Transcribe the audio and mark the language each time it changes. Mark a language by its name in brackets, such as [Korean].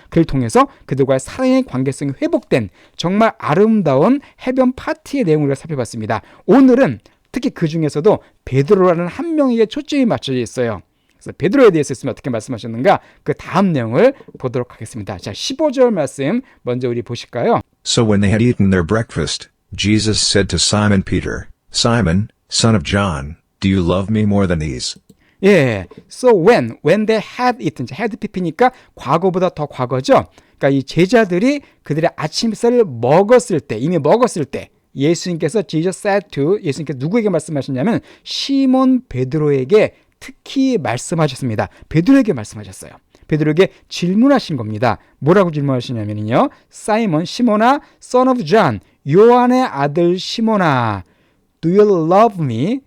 [Korean] 그를 통해서 그들과의 사랑의 관계성이 회복된 정말 아름다운 해변 파티의 내용을 살펴봤습니다. 오늘은 특히 그 중에서도 베드로라는 한 명에게 초점이 맞춰져 있어요. 그래서 베드로에 대해서 있으면 어떻게 말씀하셨는가? 그 다음 내용을 보도록 하겠습니다. 자, 15절 말씀 먼저 우리 보실까요? [English] So when they had eaten their breakfast, Jesus said to Simon Peter, Simon, son of John, do you love me more than these? [Korean] 예, [English] so when they had eaten, had [Korean] PP니까 과거보다 더 과거죠. 그러니까 이 제자들이 그들의 아침 식사를 먹었을 때, 이미 먹었을 때 예수님께서 [English] Jesus said to, [Korean] 예수님께서 누구에게 말씀하셨냐면 시몬 베드로에게 특히 말씀하셨습니다. 베드로에게 말씀하셨어요. 베드로에게 질문하신 겁니다. 뭐라고 질문하시냐면요, 사이먼, 시몬아, [English] son of John, [Korean] 요한의 아들 시몬아, [English] do you love me?